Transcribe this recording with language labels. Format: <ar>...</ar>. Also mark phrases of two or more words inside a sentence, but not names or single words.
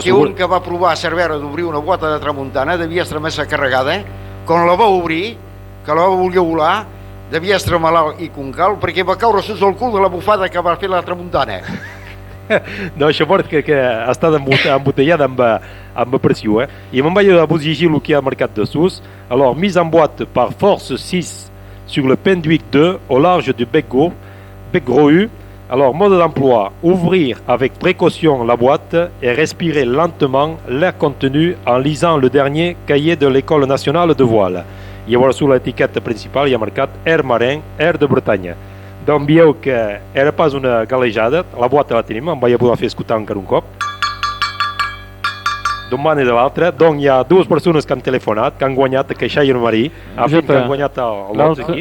<ca>Que un que va provar a Cervera d'obrir una boata de tramuntana devia estar massa carregada. Quan la va obrir, que la va voler volar, devia estar malalt i concal perquè va caure sota el cul de la bufada que va fer la tramuntana. No, això vol que està embotellada amb pressió, I me'n vaig a vous llegir el que ha marcat dessous.</ca> <fr>Alors, mise en boîte par force 6 sur le Penduic 2 au large du Bec-Rohu. Alors, mode d'emploi, ouvrir avec précaution la boîte et respirer lentement l'air contenu en lisant le dernier cahier de l'École nationale de voile.</fr> <ca>i llavors a l'etiqueta principal hi ha marcat Air Marin, Air de Bretanya. Doncs veieu que era pas una galejada, la boata la tenim, em vaig poder fer escoltar encara un cop. D'un banda i de l'altre, doncs hi ha dues persones que han telefonat, que han guanyat aquest Xaire Marí, que han guanyat el lot aquí.</ca>